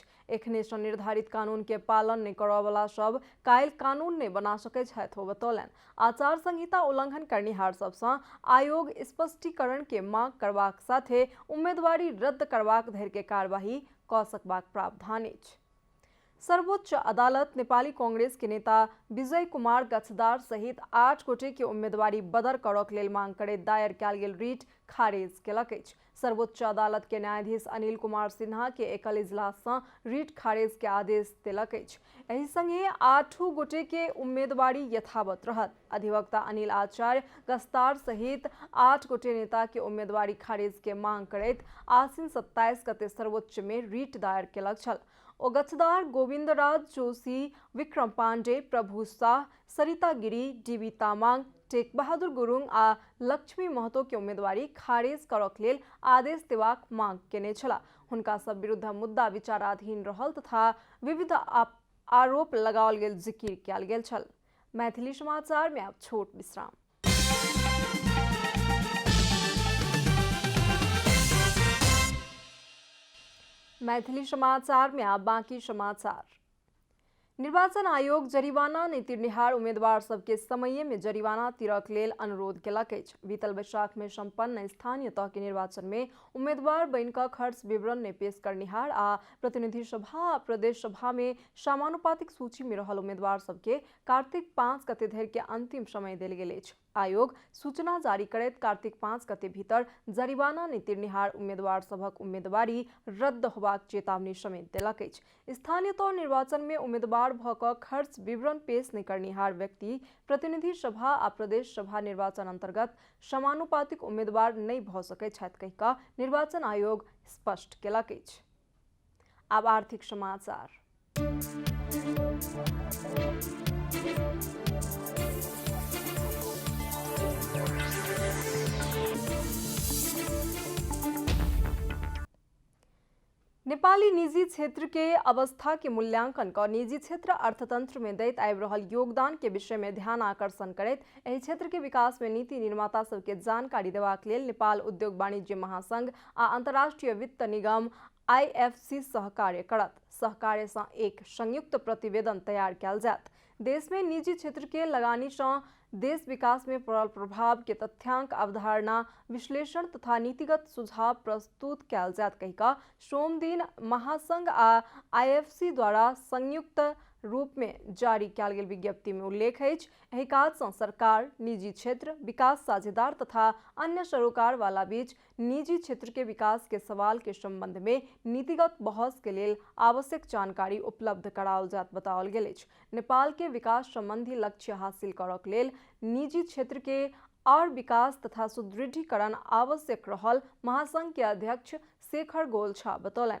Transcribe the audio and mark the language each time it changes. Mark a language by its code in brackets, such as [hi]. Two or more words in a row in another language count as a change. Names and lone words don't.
[mai] एखने से निर्धारित कानून के पालन नहीं करवला सब काल्हि कानून नहीं बना सकैत छथि बतौलनि। आचार संहिता उल्लंघन करनिहार सबसँ आयोग स्पष्टीकरण के मांग करबाक साथे उम्मीदवारी रद्द करबाक धरि के कार्यवाही क सकबाक प्रावधान अछि। सर्वोच्च अदालत नेपाली कांग्रेस के नेता विजय कुमार गच्छदार सहित 8 गोटे के उम्मीदवारी बदर करक लेल मांग करे दायर कयल गेल रिट खारिज केलक अछि। सर्वोच्च अदालत के न्यायाधीश अनिल कुमार सिन्हा के एकल इजलास से रिट खारिज के आदेश देलक अछि। एहि संगे 8 गोटे के उम्मीदवारी यथावत रहत। अधिवक्ता अनिल आचार्य गच्छदार सहित 8 गोटे नेता के उम्मीदवारी खारिज के मांग करैत आसिन 27 गते सर्वोच्च में रिट दायर केलक छल। ओ गच्छदार गोविंदराज जोशी, विक्रम पांडे, प्रभु शाह, सरिता गिरी, डीबी तामाङ, टेक बहादुर गुरुङ आ लक्ष्मी महतो के उम्मीदवारी खारिज करक लेल आदेश देबाक मांग केने छला। हुनका सब विरुद्ध मुद्दा विचाराधीन रहल तथा विविध आरोप लगाओल गेल जिकिर कयल गेल छल। मैथिली समाचार में अब छोट विश्राम। मैथिली समाचार में आप बाकी समाचार। निर्वाचन आयोग जरिवाना नहीं तिरनिहार उम्मीदवार सबके समय में जरिवाना तिरक लेल अनुरोध केलक अछि। बीतल वैशाख में संपन्न स्थानीय तह के निर्वाचन में उम्मीदवार बनि क खर्च विवरण ने पेश करनिहार आ प्रतिनिधि सभा आ प्रदेश सभा में समानुपातिक सूची में रहल उम्मीदवार सबके कार्तिक 5 गते धरि के अंतिम समय देल गेल अछि। आयोग सूचना जारी करैत कार्तिक 5 गते भीतर जरिवाना नहीं तिरनिहार उम्मीदवार सभक उम्मीदवारी रद्द होबाक चेतावनी समेत देलक अछि। स्थानीय तह निर्वाचन में उम्मीदवार भ क खर्च विवरण पेश नहीं करनिहार व्यक्ति प्रतिनिधि सभा आ प्रदेश सभा निर्वाचन अंतर्गत समानुपातिक उम्मीदवार नहीं भ सकैत छथि कहि क निर्वाचन आयोग स्पष्ट केलक अछि। आब आर्थिक समाचार। नेपाली निजी क्षेत्र के अवस्था के मूल्यांकन का निजी क्षेत्र अर्थतंत्र में दैत आबि रहल योगदान के विषय में ध्यान आकर्षण करैत एहि क्षेत्र के विकास में नीति निर्माता सबके जानकारी देबाक लेल नेपाल उद्योग वाणिज्य महासंघ आ अंतर्राष्ट्रीय वित्त निगम IFC सहकार्य करत। सहकार्य से एक संयुक्त प्रतिवेदन तैयार कयल जायत। देश में निजी क्षेत्र के लगानी से देश विकास में पड़ल प्रभाव के तथ्यांक अवधारणा विश्लेषण तथा नीतिगत सुझाव प्रस्तुत कयल जायत कहिका सोम दिन महासंघ आ IFC द्वारा संयुक्त रूप में जारी कयल गेल विज्ञप्ति में उल्लेख है। एहि काज सँ सरकार, निजी क्षेत्र, विकास साझेदार तथा अन्य सरोकार वाला बीच निजी क्षेत्र के विकास के सवाल के संबंध में नीतिगत बहस के लेल आवश्यक जानकारी उपलब्ध कराओल जात बताओल गेल अछि। नेपाल के विकास संबंधी लक्ष्य हासिल करक लेल निजी क्षेत्र के और विकास तथा सुदृढ़ीकरण आवश्यक रहल महासंघ के अध्यक्ष शेखर गोल्छा बतौलन।